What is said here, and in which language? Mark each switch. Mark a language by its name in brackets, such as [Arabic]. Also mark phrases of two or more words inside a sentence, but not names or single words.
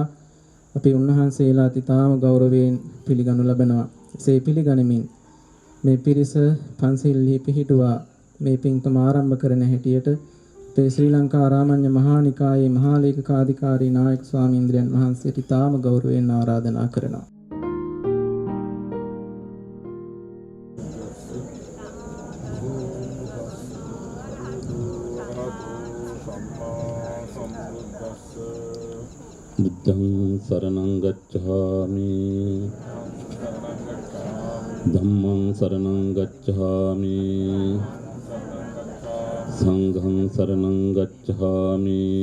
[Sinhala] අපි උන්වහන්සේලාට ඊටාම ගෞරවයෙන් පිළිගනු ලබනවා. එසේ පිළිගනිමින් මේ පිරිස පන්සිල්හි පිහිටුවා මේ පින්කම ආරම්භ කරන හැටියට අපේ ශ්‍රී ලංකා රාමඤ්ඤ මහා නිකායේ මහා ලේකකාධිකාරී නායක ස්වාමීන්ද්‍රයන් වහන්සේට ඉතාම ගෞරවයෙන් ආරාධනා කරනවා. [Pali] බුද්ධං සරණං ගච්ඡාමි ධම්මං සරණං ගච්ඡාමි සංඝං සරණං ගච්ඡාමි